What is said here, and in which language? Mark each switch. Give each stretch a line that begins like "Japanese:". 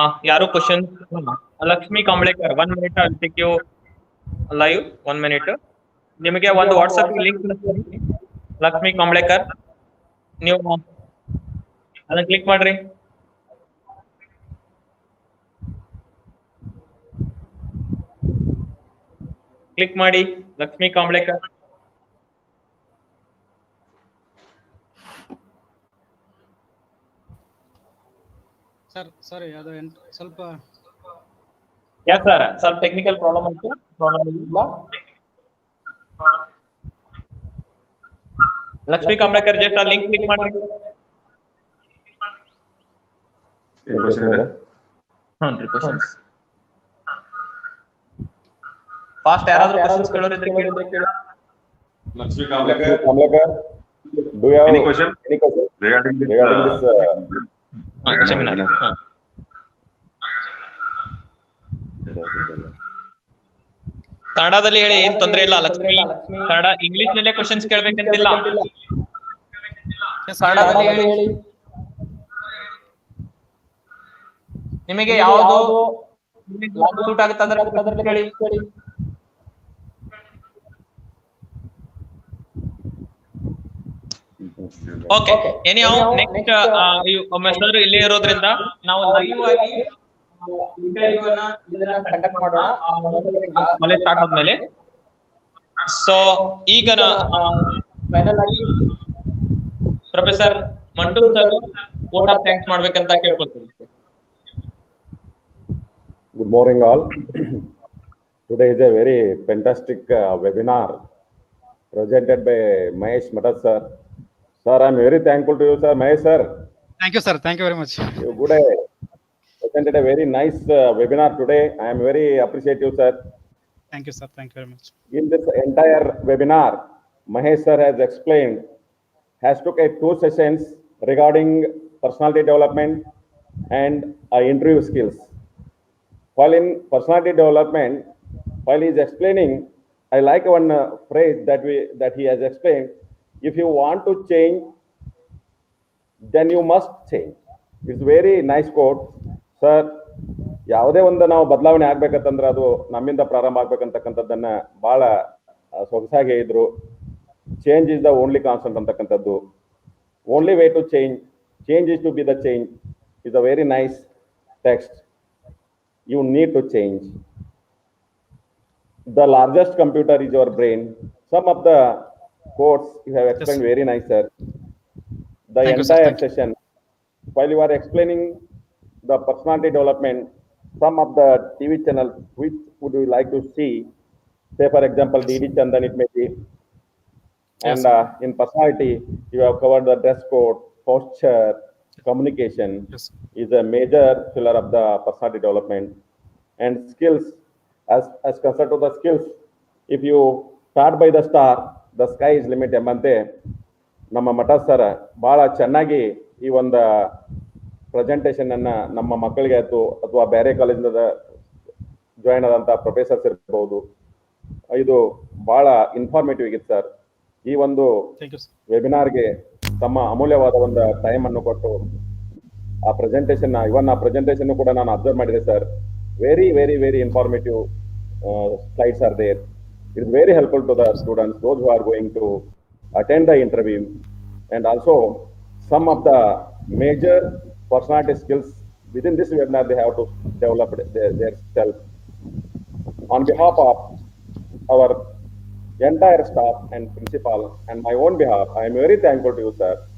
Kannada: ಯಾರು question
English: Lakshmi Kamblekar 1 minute I'll take you live 1 minute.
Kannada: ನಿಮಗೆ ಒಂದು ವಾಟ್ಸ್ಆಪ್ ಲಿಂಕ್ ಕಳಿಸ್ತೀನಿ. ಲಕ್ಷ್ಮಿ ಕಾಂಬ್ಳೇಕರ್ ನೀವು ಅದನ್ನ ಕ್ಲಿಕ್ ಮಾಡ್ರಿ. ಕ್ಲಿಕ್ ಮಾಡಿ ಲಕ್ಷ್ಮಿ ಕಾಂಬ್ಳೇಕರ್. ಸರ್ ಸಾರಿ ಅದು ಸ್ವಲ್ಪ ಯಾಕೆ ಸರ್ ಸ್ವಲ್ಪ ಟೆಕ್ನಿಕಲ್ ಪ್ರಾಬ್ಲಮ್ ಆಯ್ತು. ಪ್ರಾಬ್ಲಮ್ ಇಲ್ಲ. ಲಕ್ಷ್ಮಿ ಕಾಂಬ್ಳೇಕರ್ ಜಸ್ಟ್ ಆ ಲಿಂಕ್ ಕ್ಲಿಕ್ ಮಾಡಿ. ಕ್ವಶನ್ಸ್ ಫಾಸ್ಟ್ ಯಾರಾದ್ರೂ ಕ್ವಶನ್ಸ್ ಕೇಳೋರಿದ್ರೆ ಕೇಳಿ.
English: Lakshmi Kamlekar, do you have any question regarding this seminar?
Kannada: ಕನ್ನಡದಲ್ಲಿ ಹೇಳಿ, ಏನ್ ತೊಂದ್ರೆ ಇಲ್ಲ. ಲಕ್ಷ್ಮಿ ಕನ್ನಡ ಇಂಗ್ಲಿಷ್ ನಲ್ಲೇ ಕ್ವಶನ್ಸ್ ಕೇಳ್ಬೇಕಂತಿಲ್ಲ. ಕನ್ನಡದಲ್ಲಿ ಹೇಳಿ. ನಿಮಗೆ ಯಾವುದು ಸೂಟ್ ಆಗುತ್ತೆ ಅದರಲ್ಲಿ ಹೇಳಿ.
English: okay, anyhow
Kannada: ನೆಕ್ಸ್ಟ್ ಸರ್ ಇಲ್ಲೇ ಇರೋದ್ರಿಂದ ನಾವು ಲೈವ್ ಆಗಿ ಇಂಟರ್ವ್ಯೂ ಅನ್ನ ಕಂಡಕ್ಟ್ ಮಾಡೋಣ ಕಾಲೇಜ್ ಸ್ಟಾರ್ಟ್ ಆದ್ಮೇಲೆ. ಸೊ ಈಗ ಫೈನಲ್ ಆಗಿ professor ಮಂಟು sir vote of thanks ಮಾಡ್ಬೇಕಂತ ಕೇಳ್ಕೊಳ್ತೀನಿ.
English: Good morning all. Today is a very fantastic webinar presented by Mahesh Matas sir. Sir, I am very thankful to you, sir. Mahesh sir. Thank you, sir. Thank you very much. You presented a very nice webinar today. I am very appreciative, sir. Thank you, sir. Thank you very much. In this entire webinar, Mahesh sir has explained, has took 2 sessions regarding personality development and interview skills. While in personality development, while he is explaining, I like one phrase that he has explained. If you want to change, then you must change. It's very nice quote, sir.
Kannada: ಯಾವುದೇ ಒಂದು ನಾವು ಬದಲಾವಣೆ ಆಗ್ಬೇಕಂತಂದ್ರೆ ಅದು ನಮ್ಮಿಂದ ಪ್ರಾರಂಭ ಆಗ್ಬೇಕಂತಕ್ಕಂಥದ್ದನ್ನ ಬಹಳ ಸೊಗಸಾಗಿ ಹೇಳಿದ್ರು.
English: change is the only constant
Kannada: ಅಂತಕ್ಕಂಥದ್ದು.
English: Only way to change is to be the change is a very nice text. You need to change. The largest computer is your brain. Some of the quotes you have explained very nice, sir. The entire session, while you are explaining the personality development, some of the TV channels which would you like to see, say for example DD Chandan it may be, and in personality you have covered the dress code, posture, communication is a major pillar of the personality development. And skills, as concerned to the skills, if you start by the star, the sky is limit
Kannada: ಎಂಬಂತೆ ನಮ್ಮ ಮಠ sir ಬಹಳ ಚೆನ್ನಾಗಿ ಈ ಒಂದು presentation ಅನ್ನ ನಮ್ಮ ಮಕ್ಕಳಿಗೆ ಆಯ್ತು ಅಥವಾ ಬೇರೆ ಕಾಲೇಜಿಂದ ಜಾಯಿನ್ ಆದಂತ ಪ್ರೊಫೆಸರ್ಸ್ ಇರಬಹುದು, ಇದು ಬಹಳ ಇನ್ಫಾರ್ಮೇಟಿವ್ ಆಗಿತ್ತು ಸರ್. ಈ ಒಂದು ವೆಬಿನಾರ್ಗೆ ತಮ್ಮ ಅಮೂಲ್ಯವಾದ ಒಂದು ಟೈಮ್ ಅನ್ನು ಕೊಟ್ಟು ಆ ಪ್ರೆಸೆಂಟೇಷನ್ ಕೂಡ ನಾನು ಅಬ್ಸರ್ವ್ ಮಾಡಿದೆ sir.
English: Very very very informative slides are there. It is very helpful to the students, those who are going to attend the interview, and also some of the major personality skills within this webinar they have to develop their self. On behalf of our entire staff and principal and my own behalf, I am very thankful to you, sir.